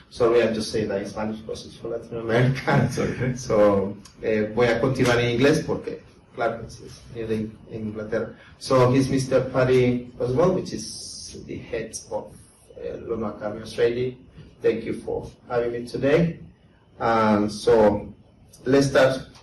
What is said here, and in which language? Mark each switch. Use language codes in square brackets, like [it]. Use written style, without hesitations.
[en] Sorry, I just say that in Spanish because it's for Latin America. It's okay. [es] So voy a continuar en inglés porque, claro, es en Inglaterra. [en] So he's Mr. Paddy Osborn, which is the head of Loan Academy Trading. Thank you for having me today. So let's start.